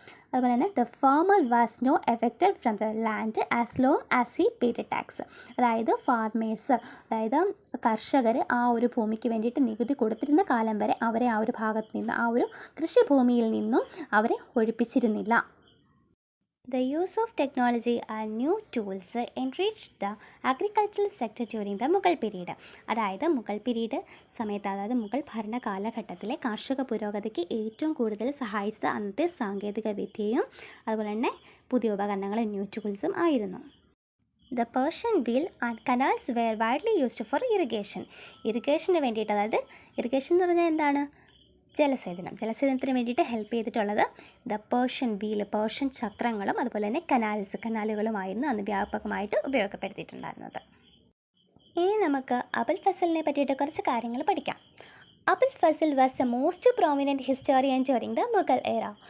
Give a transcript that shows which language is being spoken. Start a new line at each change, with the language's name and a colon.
Malayalam: അതുപോലെ തന്നെ
English: The farmer was no affected from the land as long as he paid tax.
Malayalam: അതായത് അതായത് കർഷകർ ആ ഒരു ഭൂമിക്ക് വേണ്ടിയിട്ട് നികുതി കൊടുത്തിരുന്ന കാലം വരെ അവരെ ആ ഒരു ഭാഗത്ത് നിന്ന്, ആ ഒരു കൃഷിഭൂമിയിൽ നിന്നും അവരെ ഒഴിപ്പിച്ചിരുന്നില്ല.
English: The use of technology and new tools enriched the agricultural sector during the Mughal period.
Malayalam: അതായത് മുഗൾ പീരീഡ് സമയത്ത്, അതായത് മുഗൾ ഭരണ കാലഘട്ടത്തിലെ കാർഷിക പുരോഗതിക്ക് ഏറ്റവും കൂടുതൽ സഹായിച്ചത് അന്നത്തെ സാങ്കേതിക വിദ്യയും അതുപോലെ തന്നെ പുതിയ ഉപകരണങ്ങളും ന്യൂ ടൂൾസും ആയിരുന്നു.
English: The Persian wheel and canals were widely used for irrigation.
Malayalam: Irrigation വേണ്ടിയിട്ട്, അതായത് ഇറിഗേഷൻ എന്ന് പറഞ്ഞാൽ എന്താണ്? ജലസേചനത്തിന് വേണ്ടിയിട്ട് ഹെൽപ്പ് ചെയ്തിട്ടുള്ളത് ദ പേർഷ്യൻ വീൽ, പേർഷ്യൻ ചക്രങ്ങളും അതുപോലെ തന്നെ കനാലുകളുമായിരുന്നു അന്ന് വ്യാപകമായിട്ട് ഉപയോഗപ്പെടുത്തിയിട്ടുണ്ടായിരുന്നത്. ഇനി നമുക്ക് അബുൽ ഫസലിനെ പറ്റിയിട്ട് കുറച്ച് കാര്യങ്ങൾ പഠിക്കാം.
English: Abul Fazl was a most prominent historian during the Mughal era.